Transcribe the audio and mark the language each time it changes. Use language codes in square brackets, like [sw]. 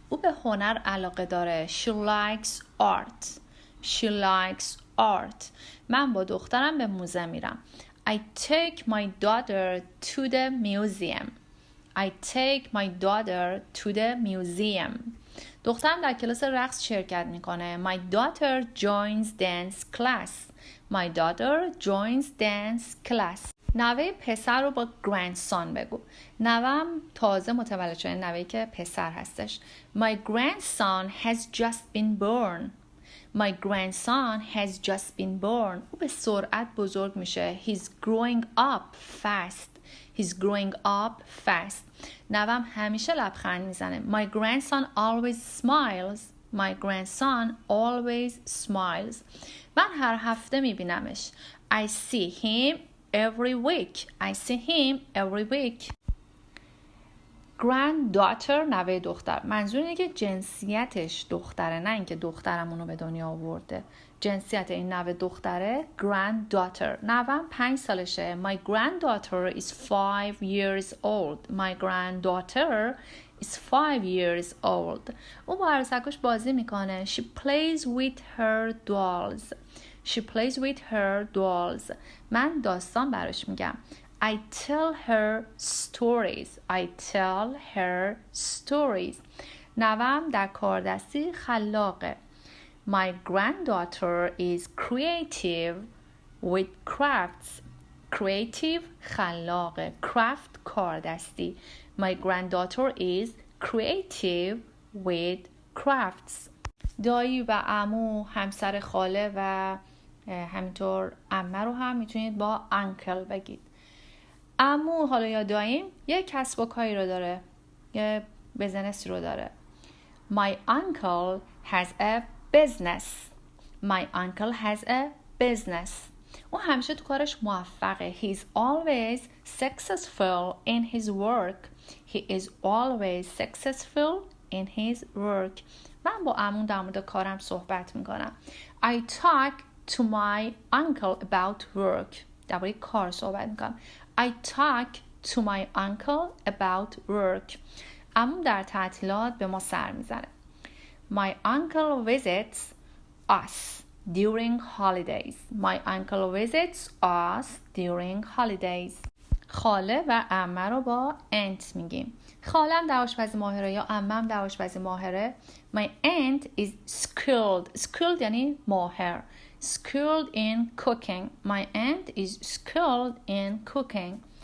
[fa] او به هنر علاقه داره. [en] She likes art. She likes art. [fa] من با دخترم به موزه میرم. [en] I take my daughter to the museum. I take my daughter to the museum. [fa] دخترم در کلاس رقص شرکت میکنه. [en] My daughter joins dance class. My daughter joins dance class. [fa] نوه پسر رو با grandson بگو. نوام تازه متولد شده. نوهی که پسر هستش. [en] My grandson has just been born. My grandson has just been born. [fa] او به سرعت بزرگ میشه. [en] He's growing up fast. He's growing up fast. [fa] نوام همیشه لبخند میزنه. [en] My grandson always smiles. My grandson always smiles. [fa] من هر هفته میبینمش. [en] I see him every week. I see him every week. [fa] granddaughter نوه دختر. منظور اینه که جنسیتش دختره، نه اینکه دخترمونو به دنیا آورده. جنسیت این نوه دختره granddaughter. نوام 5 سالشه. [en] My granddaughter is 5 years old. My granddaughter is 5 years old. [fa] او با عروسکش بازی میکنه. [en] She plays with her dolls. She plays with her dolls. [fa] من داستان براش میگم. [en] I tell her stories. I tell her stories. [fa] نوام در کاردستی خلاقه. [en] My granddaughter is creative with crafts. Creative خلاقه. Craft کاردستی. My granddaughter is creative with crafts. [fa] دایی و عمو، همسر خاله و همینطور عمه رو هم میتونید با انکل بگید. عمو حالا یا داییم یه کسب و کاری رو داره، یه بزنسی رو داره. [en] My uncle has a business. My uncle has a business. [fa] او همیشه تو کارش موفقه. [en] He is always successful in his work. He is always successful in his work. [fa] من با عموم در مورد کارم صحبت میکنم. [en] I talk to my uncle about work. [fa] درباره کار صحبت میکنم. [en] I talk to my uncle about work. [fa] عموم در تعطیلات به ما سر میزنه. [en] My uncle visits us during holidays. My uncle visits us during holidays. [fa] خاله و عمه رو با aunt میگیم. خالم در آشپزی ماهره یا عمم در آشپزی ماهره. [en] My aunt is skilled. [fa] Skilled یعنی ماهر. [en] Skilled in cooking. My aunt is skilled in cooking.